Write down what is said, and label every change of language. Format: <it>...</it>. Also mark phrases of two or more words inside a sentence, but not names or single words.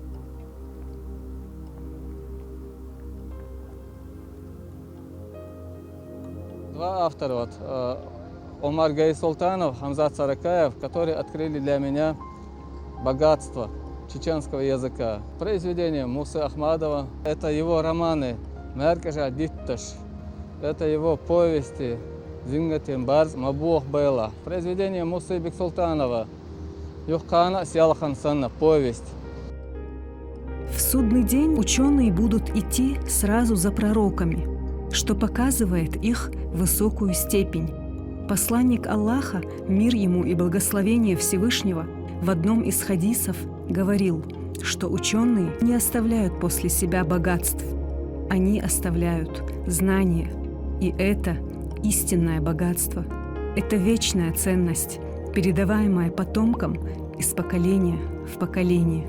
<ru>Два автора, Омар Гайсултанов, Хамзат Саракаев, которые открыли для меня богатство чеченского языка. Произведение Мусы Ахмадова, это его романы «Меркажа Дитташ», это его повести «Зингатин Барз Мабух Бейла». Произведение Мусы Бексултанова «Юхкана Сялхан Санна», повесть. В судный день ученые будут идти сразу за пророками, что показывает их высокую степень. Посланник Аллаха, мир ему и благословение Всевышнего, в одном из хадисов говорил, что ученые не оставляют после себя богатств, они оставляют знания, и это истинное богатство, это вечная ценность, передаваемая потомкам из поколения в поколение.</ru>